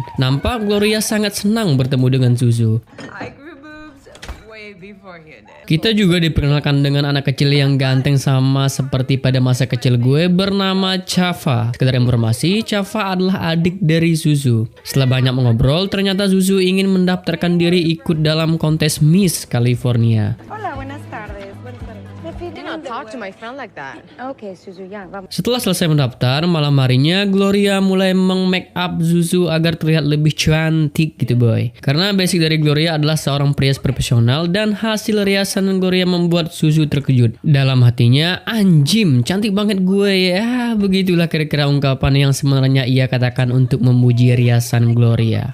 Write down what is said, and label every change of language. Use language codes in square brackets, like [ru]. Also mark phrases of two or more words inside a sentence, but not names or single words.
[id] Nampak Gloria sangat senang bertemu dengan Suzu. Kita juga diperkenalkan dengan anak kecil yang ganteng sama seperti pada masa kecil gue bernama Chava. Sekedar informasi, Chava adalah adik dari Suzu. Setelah banyak mengobrol, ternyata Suzu ingin mendaftarkan diri ikut dalam kontes Miss California. [es] Hola, buenas tardes. Buenas tardes. [en] Talk to my friend like that. Okay, Suzu, [es] ya, vamos. [id] Setelah selesai mendaftar, malam harinya Gloria mulai meng- [en] make up [id] Suzu agar terlihat lebih cantik gitu boy. Karena basic dari Gloria adalah seorang perias profesional dan hasil riasan Gloria membuat Suzu terkejut. Dalam hatinya, anjim, cantik banget gue ya. Begitulah kira-kira ungkapan yang sebenarnya ia katakan untuk memuji riasan Gloria.